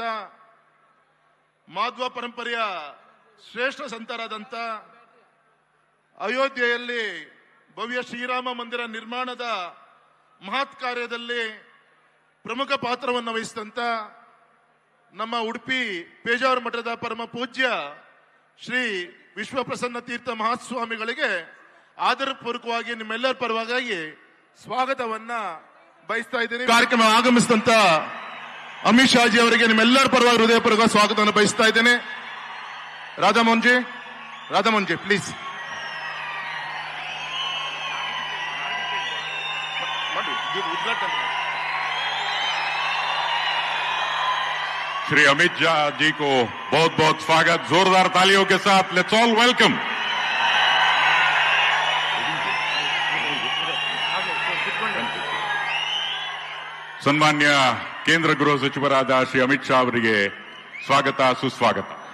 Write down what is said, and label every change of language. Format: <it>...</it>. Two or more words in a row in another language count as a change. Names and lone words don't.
<kn>ಮಾಧ್ವ ಪರಂಪರೆಯ ಶ್ರೇಷ್ಠ ಸಂತರಾದಂಥ ಅಯೋಧ್ಯೆಯಲ್ಲಿ ಭವ್ಯ ಶ್ರೀರಾಮ ಮಂದಿರ ನಿರ್ಮಾಣದ ಮಹತ್ ಕಾರ್ಯದಲ್ಲಿ ಪ್ರಮುಖ ಪಾತ್ರವನ್ನು ವಹಿಸಿದಂತ ನಮ್ಮ ಉಡುಪಿ ಪೇಜಾವರ ಮಠದ ಪರಮ ಪೂಜ್ಯ ಶ್ರೀ ವಿಶ್ವಪ್ರಸನ್ನ ತೀರ್ಥ ಮಹಾಸ್ವಾಮಿಗಳಿಗೆ ಆದರಪೂರ್ವಕವಾಗಿ ನಿಮ್ಮೆಲ್ಲರ ಪರವಾಗಿ ಸ್ವಾಗತವನ್ನ ಬಯಸ್ತಾ ಇದ್ದೀನಿ. ಕಾರ್ಯಕ್ರಮ ಆಗಮಿಸಿದಂತ ಅಮಿತ್ ಶಾ ಜಿ ಅವರಿಗೆ ನಿಮ್ಮೆಲ್ಲರ ಪರವಾಗಿ ಹೃದಯಪೂರ್ವಕ ಸ್ವಾಗತವನ್ನು ಬಯಸ್ತಾ ಇದ್ದೇನೆ. ರಾಧಾಮೋಹನ್ ಜಿ ಪ್ಲೀಸ್.</kn> <hi>श्री अमित शाह जी को बहुत बहुत स्वागत. जोरदार तालियों के साथ</hi> <en>let's all welcome.</en> <kn>ಸನ್ಮಾನ್ಯ ಕೇಂದ್ರ ಗೃಹ ಸಚಿವರಾದ ಶ್ರೀ ಅಮಿತ್ ಶಾ ಅವರಿಗೆ ಸ್ವಾಗತ, ಸುಸ್ವಾಗತ.</kn>